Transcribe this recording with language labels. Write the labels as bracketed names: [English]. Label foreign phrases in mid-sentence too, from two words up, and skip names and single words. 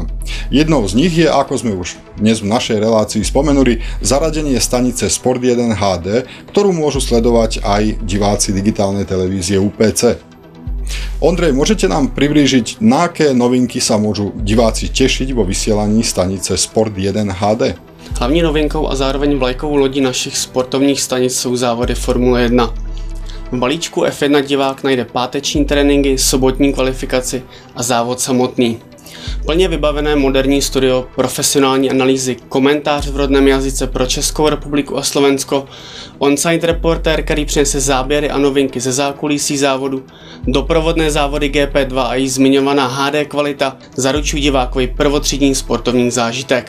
[Slovak] Jednou z nich je, ako sme už dnes v našej relácii spomenuli, zaradenie stanice Sport 1 HD, ktorú môžu sledovať aj diváci digitálnej televízie UPC. Ondrej, môžete nám priblížiť, na aké novinky sa môžu diváci tešiť vo vysielaní stanice Sport 1 HD? [Czech] Hlavní novinkou a zároveň vlajkovou lodí našich sportovních stanic jsou závody Formule 1. V balíčku F1 divák najde páteční tréninky, sobotní kvalifikaci a závod samotný. Plně vybavené moderní studio, profesionální analýzy, komentář v rodném jazyce pro Českou republiku a Slovensko, on-site reportér, který přinese záběry a novinky ze zákulisí závodu, doprovodné závody GP2 a jí zmiňovaná HD kvalita zaručují divákovi prvotřídní sportovní zážitek.